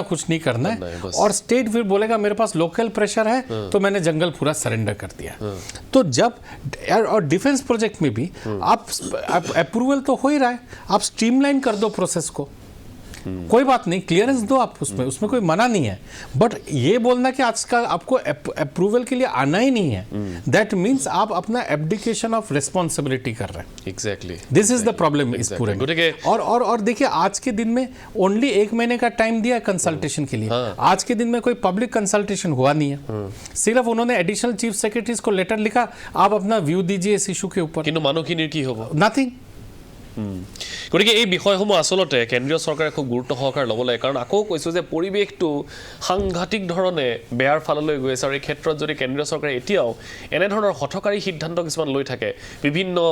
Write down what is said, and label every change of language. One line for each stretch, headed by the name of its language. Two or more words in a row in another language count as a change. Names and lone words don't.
Hindi: कुछ नहीं करना है और स्टेट फिर बोलेगा मेरे पास
English: local pressure
Hindi: है तो मैंने जंगल पूरा सरेंडर कर दिया तो जब और
English: defence project
Hindi: में भी आप अप्रूवल तो हो ही रहा है आप स्ट्रीमलाइन कर दो प्रोसेस को कोई बात नहीं क्लियरेंस दो आप उसमें कोई मना नहीं है बट ये बोलना कि आज का आपको अप्रूवल के लिए आना ही नहीं है
English: that means
Hindi: आप अपना
English: abdication of responsibility
Hindi: कर रहे हैं एग्जैक्टली
English: this is the problem
Hindi: इस पूरे में और देखिए आज के दिन में ओनली 1 महीने का टाइम दिया कंसल्टेशन के लिए आज के दिन में कोई
English: public consultation
Hindi: हुआ नहीं है सिर्फ उन्होंने
English: additional chief secretaries
Hindi: को लेटर लिखा आप अपना व्यू दीजिए इस इशू के ऊपर
Assamese: কিন্তু মানুহখিনিৰ কি হ'ব नथिंग গতিকে এই বিষয়সমূহ আচলতে কেন্দ্ৰীয় চৰকাৰে খুব গুৰুত্ব সহকাৰে ল'ব লাগে কাৰণ আকৌ কৈছোঁ যে পৰিৱেশটো সাংঘাতিক ধৰণে বেয়াৰ ফাললৈ গৈ আছে আৰু এই ক্ষেত্ৰত যদি কেন্দ্ৰীয় চৰকাৰে এতিয়াও এনেধৰণৰ হঠকাৰী সিদ্ধান্ত কিছুমান লৈ থাকে বিভিন্ন